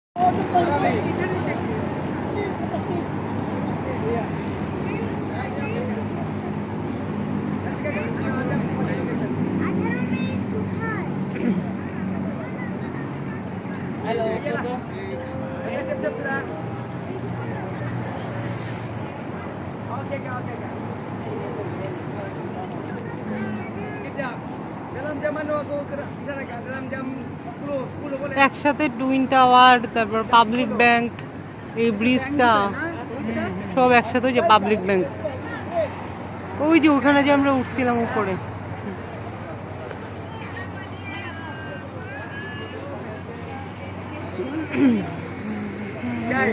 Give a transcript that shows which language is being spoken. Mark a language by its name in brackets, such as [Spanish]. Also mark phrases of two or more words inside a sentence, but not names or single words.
[Malay] Halo, foto. Siap-siap sudah. Oke, Kak. Sekejap. Dalam jam mana aku ke sana, Kak? Dalam jam 10 boleh? [Bangla] একসাথে টুইন টাওয়ার, তারপর পাবলিক ব্যাংক, এই ব্রিজটা সব একসাথে, যে পাবলিক ব্যাংক ওই যে ওখানে যে আমরা উঠছিলাম উপরে। Sky.